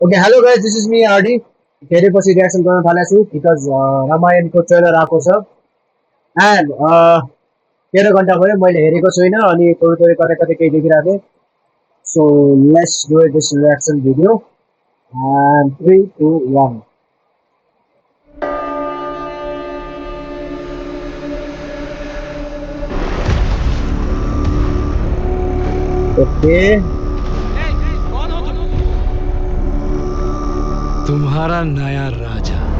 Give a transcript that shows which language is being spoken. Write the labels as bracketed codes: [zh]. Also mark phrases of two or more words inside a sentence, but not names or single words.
[en] Okay, hello guys, this is me RD. [ne] धेरै पछि रियाक्सन गर्न थालेको छु बिकज रामायणको ट्रेलर आएको छ एन्ड 13 घण्टा भयो मैले हेरेको छुइनँ अनि थोरै थोरै कतै कतै केही देखिरहेको थिएँ [en] so let's do this reaction video and 3 2 1 okay [hi] कौन हो तुम? तुम्हारा नया राजा।